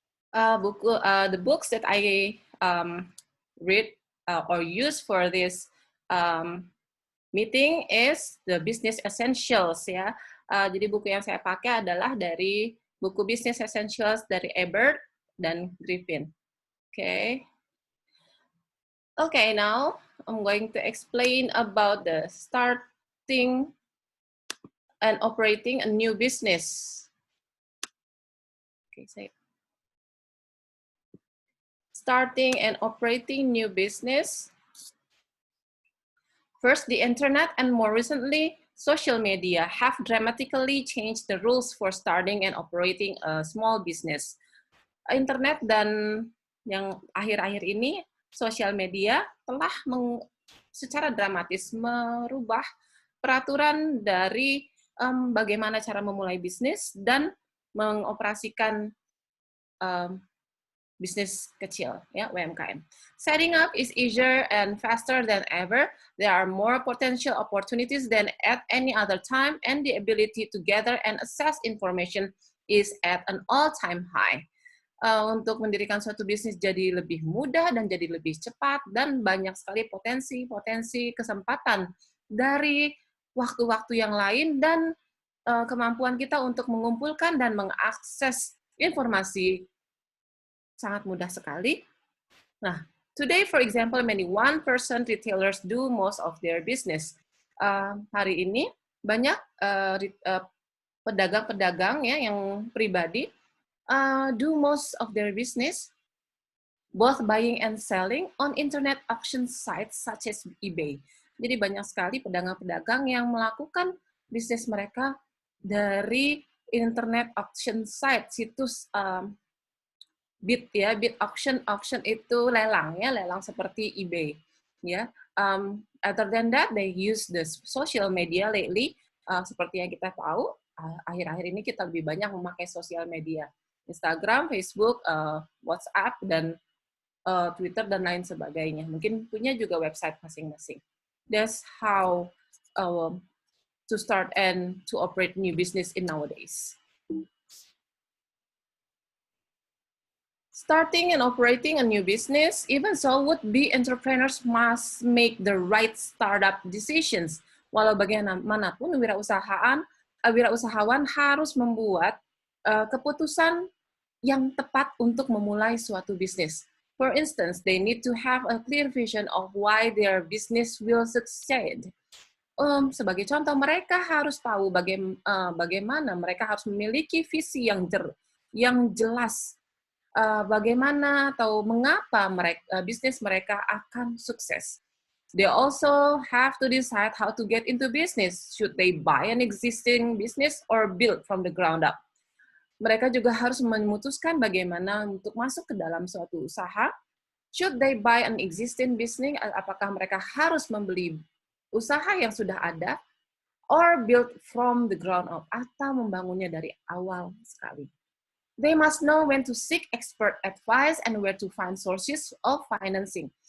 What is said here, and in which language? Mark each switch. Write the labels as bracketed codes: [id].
[en] The books that I read or use for this meeting is the Business Essentials ya. [id] Jadi buku yang saya pakai adalah dari buku Business Essentials dari Ebert dan Griffin. [en] Okay, now I'm going to explain about the starting and operating a new business. Starting and operating new business. First, the internet and more recently, social media have dramatically changed the rules for starting and operating a small business. [id] Internet dan yang akhir-akhir ini, social media telah secara dramatis merubah peraturan dari bagaimana cara memulai bisnis dan mengoperasikan bisnis kecil, ya, UMKM. [en] Setting up is easier and faster than ever. There are more potential opportunities than at any other time, and the ability to gather and assess information is at an all-time high. [id] Untuk mendirikan suatu bisnis jadi lebih mudah dan jadi lebih cepat, dan banyak sekali potensi kesempatan dari waktu-waktu yang lain, dan kemampuan kita untuk mengumpulkan dan mengakses informasi sangat mudah sekali. [en] Nah, today, for example, many one-person retailers do most of their business. [id] Hari ini banyak pedagang-pedagang ya yang pribadi [en] do most of their business, both buying and selling on internet auction sites such as eBay. [id] Jadi banyak sekali pedagang-pedagang yang melakukan bisnis mereka dari internet auction site, situs bid ya, bid auction itu lelang ya, lelang seperti eBay ya. [en] Other than that, they use the social media lately. [id] Seperti yang kita tahu, akhir-akhir ini kita lebih banyak memakai sosial media, Instagram, Facebook, WhatsApp, dan Twitter, dan lain sebagainya. Mungkin punya juga website masing-masing. [en] That's how to start and to operate new business in nowadays. Starting and operating a new business, even so, would-be entrepreneurs must make the right startup decisions. [id] Walau bagaimanapun, wirausahawan harus membuat keputusan yang tepat untuk memulai suatu bisnis. [en] For instance, they need to have a clear vision of why their business will succeed. [id] Sebagai contoh, mereka harus tahu bagaimana mereka harus memiliki visi yang jelas. Bagaimana atau mengapa bisnis mereka akan sukses. [en] They also have to decide how to get into business. Should they buy an existing business or build from the ground up? [id] Mereka juga harus memutuskan bagaimana untuk masuk ke dalam suatu usaha. [en] Should they buy an existing business? [id] Apakah mereka harus membeli usaha yang sudah ada, [en] or build from the ground up, [id] atau membangunnya dari awal sekali. [en] They must know when to seek expert advice and where to find sources of financing.